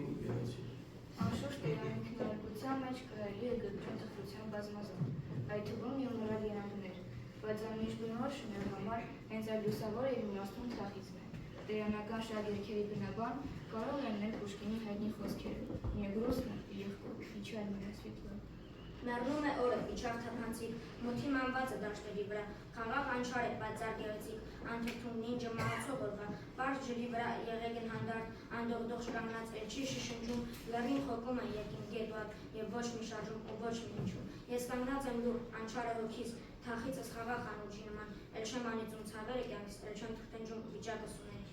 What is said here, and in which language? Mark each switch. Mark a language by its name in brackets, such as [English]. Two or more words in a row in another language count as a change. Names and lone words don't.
[Armenian] Անշուշտ իրանի քննարկության մեջ կարելի է գտնել տխրության բազմազան, այդ թվում և նրա երանգներ, բայց անմիշտ բնորոշ մեր համար հենց այդ լուսավոր և իմաստուն թախիծն է։ Տերանական շատ երգերի բնաբան կարող են նել Պուշկինի հայտնի խոսքերը, [Russian] «Мне грустно и легко, печально и светло»։ [Armenian] Մեռնում է օրը, իջավ թափանցիկ, մութի մանվածը դաշտերի վրա, խաղաղ անչար է պայծառ գեղեցիկ, անթրթում նինջը մահացող օրվա, պարզ ջրի վրա եղեգն հանդարտ, անդողդող շկանգնած էլ չի շշնջում, լեռին խոկում են երկին գետուատ, և ոչ մի շարժում ու ոչ մի հնչում։ Ես կանգնած եմ լուր, անչարը հոգիս, թախիծս խաղաղ անուրջի նման, էլ չեմ անիծում ցավերը կյանքս, էլ չեմ թղթենջում վիճակս ունենքի։